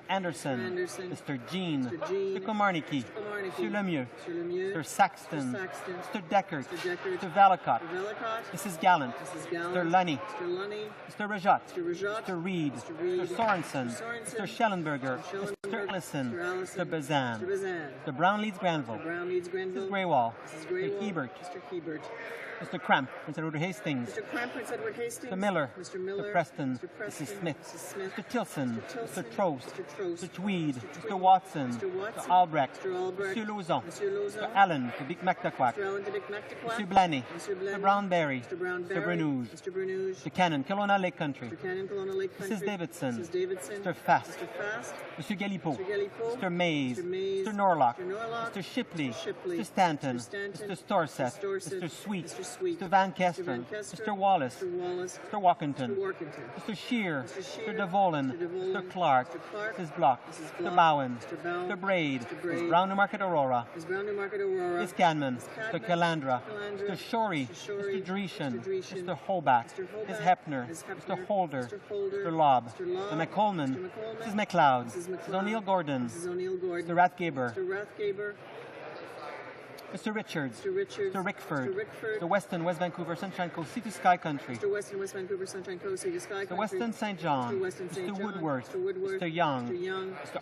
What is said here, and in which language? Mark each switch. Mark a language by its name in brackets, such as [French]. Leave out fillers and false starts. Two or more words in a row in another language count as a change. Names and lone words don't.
[English] Anderson, Mr. Jean, Mr. Komarniki, Mr. Lemieux, Mr. Saxton, Mr. Deckert, Mr. Valacott, Mrs. Gallant, Mr. Lunny, Mr. Rajat, Mr. Reed, Mr. Sorensen, Mr. Schellenberger, Mr. Ellison, Mr. Bazan, Mr. Brown-Leeds-Granville, Mrs. Greywall, Mr. Hebert, Mr. Cramp, Prince Edward Hastings, Mr. Miller, Mr. Preston, Mrs. Smith, Mr. Tilson, Mr. Trost, Mr. Tweed, Mr. Watson, Mr. Albrecht, Mr. Lauzon, Mr. Allen, Mr. Vic Mactaquac, Mr. Blaney, Mr. Brownberry, Mr. Bernouge, Mr. Cannon, Kelowna Lake Country, Mrs. Davidson, Mr. Fast, Mr. Galipo, Mr. Mays, Mr. Norlock, Mr. Shipley, Mr. Stanton, Mr. Storseth, Mr. Sweet, Sweet, Mr. Van Kesteren, Mr. Wallace, Mr. Walkington, Mr. Shear, Mr. DeVolen, Mr. Clark, Mrs. Block, Mr. Bowen, Mr. Braid, Ms. Brown Newmarket Aurora, Ms. Canman, Mr. Calandra, Mr. Shorey, Mr. Dreeshen, Mr. Hobart, Ms. Hepner, Mr. Holder, Mr. Lobb, Mr. McColman, Mrs. McLeod, Mrs. O'Neill Gordon, Mr. Rathgaber, Mr. Richards, Mr. Rickford, Mr. Weston, West Vancouver, Sunshine Coast, Sea to Sky Country, Mr. Weston St. John, Mr. Woodworth, Mr. Young, Mr.